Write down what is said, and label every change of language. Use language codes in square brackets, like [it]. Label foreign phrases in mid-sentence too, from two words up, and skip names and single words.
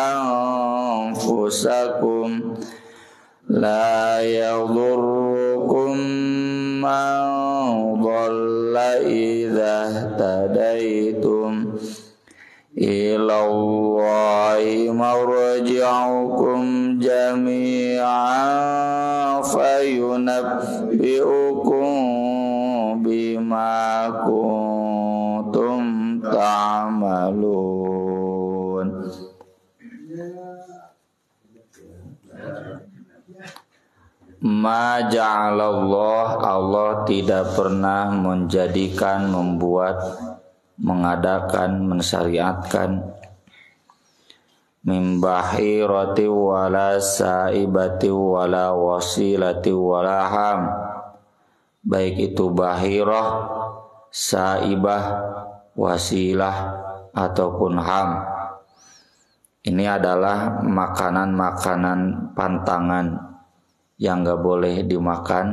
[ar] أنفسكم لا يضركم من ضل إذا اهتديتم إلى الله مرجعكم جميعا فينبئكم بما كنتم تعملون. ما جعل الله, [id] Allah tidak pernah menjadikan, membuat, mengadakan, mensyariatkan [ar] من بحيرة ولا سائبة ولا وصيلة ولا حام, [id] baik itu bahirah, saibah, wasilah ataupun ham. Ini adalah makanan-makanan pantangan yang gak boleh dimakan.